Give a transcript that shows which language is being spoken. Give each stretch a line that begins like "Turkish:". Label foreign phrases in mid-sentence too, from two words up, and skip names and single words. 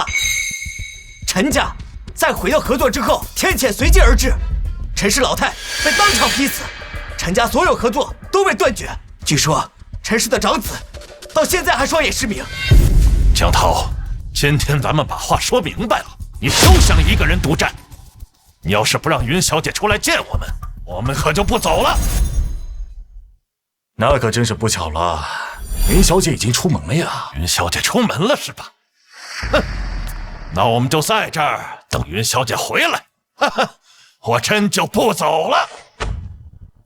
Chinese: 陳家在毀掉合作之後，天譴隨即而至，陳氏老太被當場劈死，陳家所有合作都被斷絕。據說陳氏的長子到現在還雙眼失明。江濤，今天咱們把話說明白了，你休想一個人獨占。你要是不讓雲小姐出來見我們，我們可就不走了。那可真是不巧了，雲小姐已經出門了呀。雲小姐出門了是吧？哼，那我們就在這兒等雲小姐回來。哈哈，我真就不走了。